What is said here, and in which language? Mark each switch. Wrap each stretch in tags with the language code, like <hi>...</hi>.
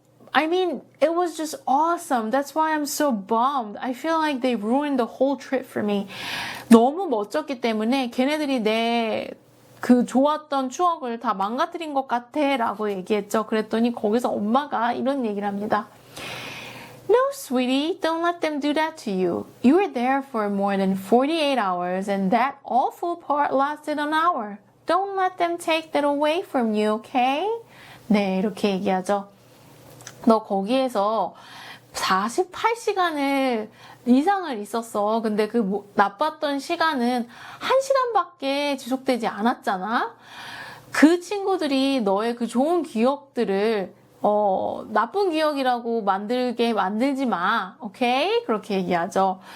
<en>I mean, it was just awesome. That's why I'm so bummed. I feel like they ruined the whole trip for me.</en> <ko>너무 멋졌기 때문에 걔네들이 내 그 좋았던 추억을 다 망가뜨린 것 같아 라고 얘기했죠. 그랬더니 거기서 엄마가 이런 얘기를 합니다.</ko> <en>No, sweetie, don't let them do that to you. You were there for more than 48 hours and that awful part lasted an hour. Don't let them take that away from you, okay?</en> <ko>네, 이렇게 얘기하죠. 너 거기에서 48시간을 이상을 있었어. 근데 그 나빴던 시간은 1시간밖에 지속되지 않았잖아. 그 친구들이 너의 그 좋은 기억들을 나쁜 기억이라고 만들지 마. 오케이? 그렇게 얘기하죠.</ko>